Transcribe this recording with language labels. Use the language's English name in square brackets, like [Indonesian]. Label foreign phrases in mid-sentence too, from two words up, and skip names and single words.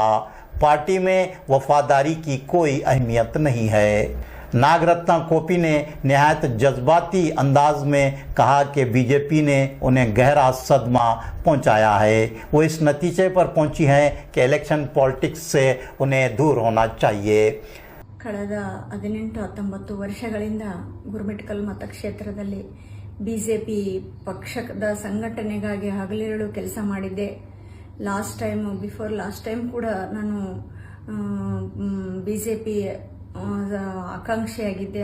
[Hindi] पार्टी में वफादारी की कोई अहमियत नहीं है। नागरत्ना कोपी ने नहायत जज्बाती अंदाज में कहा कि बीजेपी ने उन्हें गहरा सदमा पहुंचाया है। वो इस नतीजे पर पहुंची हैं कि [English] election politics [Hindi] से उन्हें दूर होना चाहिए। [Kannada] ಕಳೆದ 18-19 ವರ್ಷಗಳಿಂದ ಗುರುಮಿಟ್ಕಲ್ ಮತಕ್ಷೇತ್ರದಲ್ಲಿ ಬಿಜೆಪಿ ಪಕ್ಷದ ಸಂಘಟನೆಗಾಗಿ ಹಗಲಿರುಳು ಕೆಲಸ ಮಾಡಿದ್ದೆ. [English] last time [Kannada] ಕೂಡ ನಾನು ಬಿಜೆಪಿ ಆಕಾಂಕ್ಷಿಯಾಗಿದ್ದೆ.